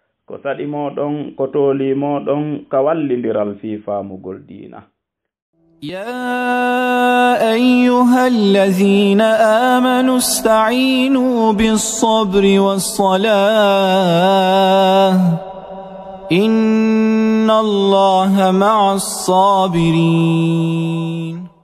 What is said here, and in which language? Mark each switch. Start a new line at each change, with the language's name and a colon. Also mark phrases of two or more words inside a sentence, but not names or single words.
Fula: ko saɗi moɗon ko tooli moɗon ka wallindiral fi faamugol diina.
Arabic: يا أيها الذين آمنوا استعينوا بالصبر والصلاة إن الله مع الصابرين.